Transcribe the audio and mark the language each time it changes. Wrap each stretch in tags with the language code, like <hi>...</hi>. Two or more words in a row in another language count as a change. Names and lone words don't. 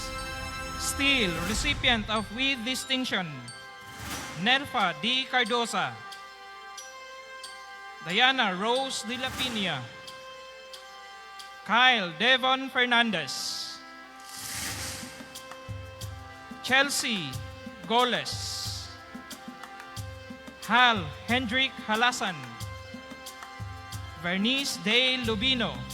<en>Still, recipient of with distinction, Nelfa D. Cardosa, Diana Rose de la Pina, Kyle Devon Fernandez, Chelsea Goles, Hal Hendrik Halasan, Vernice De Lubino,</en>